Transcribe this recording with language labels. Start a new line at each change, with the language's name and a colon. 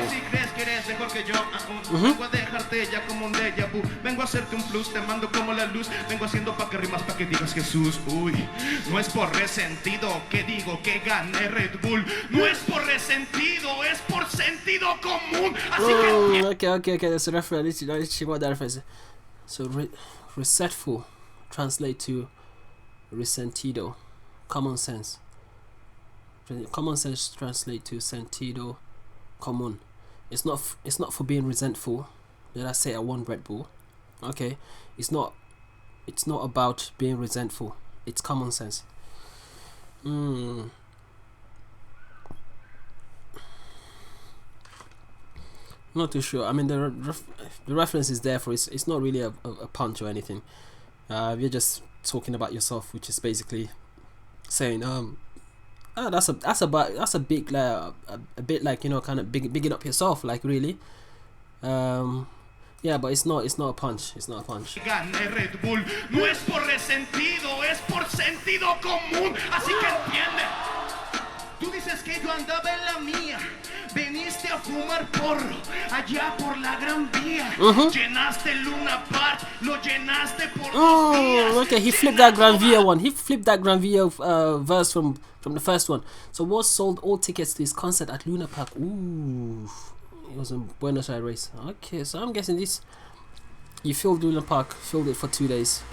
Spanish: Si crees que eres mejor que yo, vengo a dejarte ya como un déjà vu. Vengo a hacerte un plus, te mando como la luz. Vengo haciendo pa' que rimas, pa' que digas Jesús. Uy, no es por resentido que digo que gané Red Bull. No es por resentido, es por sentido común. Así que...
English: Okay, that's a reference. I need to check what that reference is. So, resetful translate to resentido. Common sense. Common sense translate to
Spanish: sentido común.
English: It's not for being resentful. Did I say I won Red Bull? Okay, it's not about being resentful. It's common sense. Not too sure. I mean, the reference is there for it's not really a punch or anything. You're just talking about yourself, which is basically saying that's a big a bit like kind of bigging up yourself, like really. Yeah, but it's not a punch. It's not a punch.
Spanish: Gané Red Bull. No es por resentido, es por sentido común. Así que entiende. Tú dices que yo andaba en la mía. Veniste a fumar porro allá por la Gran Vía. Llenaste Luna Park, lo llenaste por 2 días.
English: Okay, he flipped that Gran Via one. He flipped that Gran Via verse from the first one. So WOS sold all tickets to his concert at Luna Park. Ooh, it was in Buenos Aires. Okay, so I'm guessing this. You filled Luna Park, filled it for 2 days.